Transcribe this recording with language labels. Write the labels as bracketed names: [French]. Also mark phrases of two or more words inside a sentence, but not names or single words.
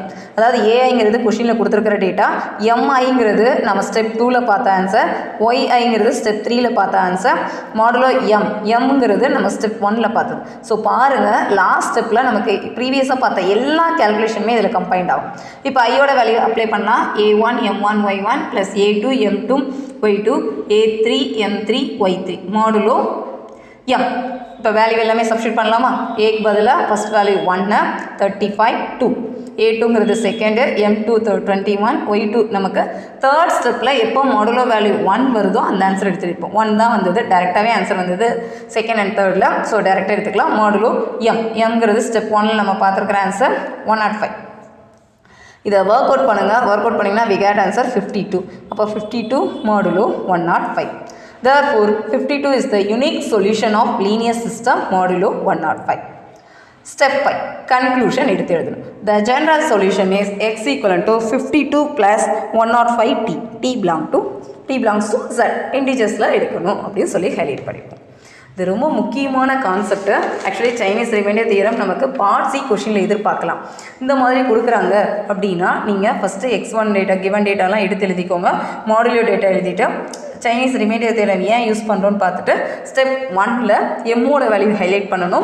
[Tamil] அதாவது ஏஐங்கிறது கொஷினில் கொடுத்துருக்கிற டேட்டா, எம்ஐங்கிறது நம்ம ஸ்டெப் 2ல் பார்த்த ஆன்சர், ஒய்ஐங்கிறது ஸ்டெப் 3ல் பார்த்த ஆன்சர், மாடுலோ எம்ங்கிறது நம்ம ஸ்டெப் 1ல் பார்த்தது. ஸோ பாருங்கள், [English] last step [Tamil] நமக்கு ப்ரீவியஸாக பார்த்த எல்லா கேல்குலேஷனுமே இதில் கம்பைண்ட் ஆகும். இப்போ ஐயோட வேல்யூ அப்ளை பண்ணால் a1 m1 y1 plus a2 m2 y2 a3 m3 y3 மாடுலோ m. இப்போ வேல்யூ எல்லாமே சப்ஸ்டியூட் பண்ணலாமா? ஏக்கு பதிலாக [English] first value 1 35 2, [Tamil] a2ங்கிறது செகண்டு, m2 21, y2 நமக்கு [English] third step [Tamil] எப்போ [English] modulo value 1 [Tamil] வருதோ அந்த ஆன்சர் எடுத்துருப்போம். 1 தான் வந்தது, டேரெக்டாகவே ஆன்சர் வந்தது [English] second and third. [Tamil] ஸோ டேரெக்டாக எடுத்துக்கலாம். மாடுலோ எம்ங்கிறது ஸ்டெப் 1ல் நம்ம பார்த்துருக்குற ஆன்சர் 105. இதை [English] work out [Tamil] பண்ணுங்கள். [English] work out [Tamil] பண்ணிங்கன்னா [English] we get answer 52. [Tamil] அப்போ 52 modulo 105. [English] Therefore 52 is the unique solution of linear system modulo 105. Step 5 conclusion [Tamil] எடுத்து எழுதணும். [English] The general solution is x equal to 52 plus 105t. t belongs to z. [Tamil] இன்டிஜர்ஸில் எடுக்கணும் அப்படின்னு சொல்லி ஹைலைட் பண்ணியிருக்கோம். இது ரொம்ப முக்கியமான கான்செப்ட். [English] actually Chinese remainder theorem [Tamil] நமக்கு [English] part C question [Tamil] எதிர்பார்க்கலாம். இந்த மாதிரி கொடுக்குறாங்க அப்படின்னா நீங்கள் [English] first x1 data given data [Tamil] எடுத்து எழுதிக்கோங்க. [English] modulo data [Tamil] எழுதிட்டு [English] Chinese remainder theorem [Tamil] ஏன் யூஸ் பண்ணுறோன்னு பார்த்துட்டு ஸ்டெப் 1ல் எம்மோட [English] value highlight [Tamil] பண்ணணும்.